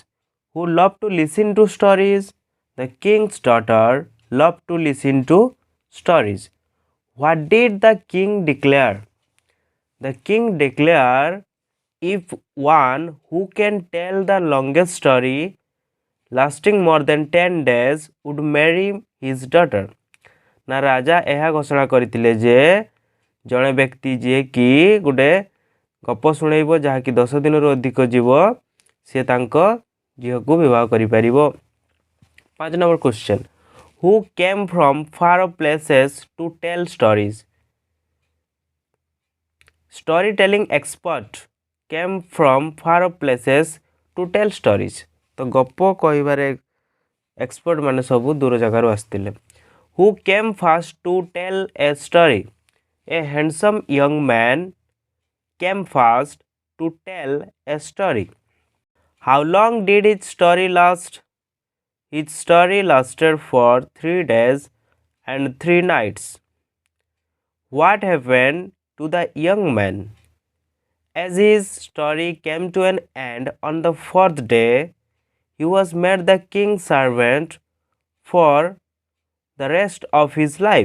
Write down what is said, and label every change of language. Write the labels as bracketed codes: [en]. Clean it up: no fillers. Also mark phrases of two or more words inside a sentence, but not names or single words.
[en] Who loved to listen to stories? The king's daughter loved to listen to stories. What did the king declare? The king declared, if one who can tell the longest story lasting more than 10 days would marry his daughter. [or] ନା ରାଜା ଏହା ଘୋଷଣା କରିଥିଲେ ଯେ ଜଣେ ବ୍ୟକ୍ତି ଯିଏକି ଗୋଟେ ଗପ ଶୁଣେଇବ ଯାହାକି 10 ଦିନରୁ ଅଧିକ ଯିବ ସେ ତାଙ୍କ ଝିଅକୁ ବିବାହ କରିପାରିବ। [en] 5 number question, who came from far places to tell stories? story telling expert came from far places to tell stories. [or] ତ ଗପ କହିବାରେ ଏକ୍ସପର୍ଟ ମାନେ ସବୁ ଦୂର ଜାଗାରୁ ଆସିଥିଲେ। [en] who came fast to tell a story? a handsome young man came fast to tell a story. how long did his story last? His story lasted for 3 days and 3 nights. What happened to the young man? As his story came to an end on the 4th day, he was made the king's servant for the rest of his life.